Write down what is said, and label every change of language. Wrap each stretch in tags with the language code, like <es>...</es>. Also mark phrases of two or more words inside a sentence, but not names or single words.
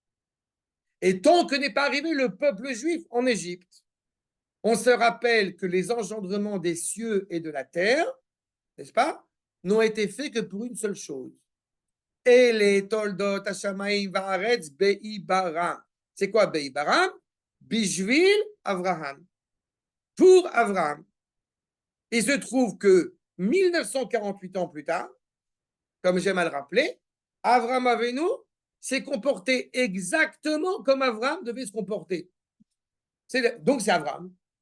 <fr>Et tant que n'est pas arrivé le peuple juif en Égypte. On se rappelle que les engendrements des cieux et de la terre, n'est-ce pas, n'ont été faits que pour une seule chose. Et les</fr> <he>תולדות השמים והארץ בהבראם.</he> <fr>C'est quoi be'ibaram? Bishvil Avraham. Pour Avraham. Il se trouve que 1948 ans plus tard, comme j'aime à le rappeler, Avraham Avinu s'est comporté exactement comme Avraham devait se comporter. Donc c'est Avraham.</fr>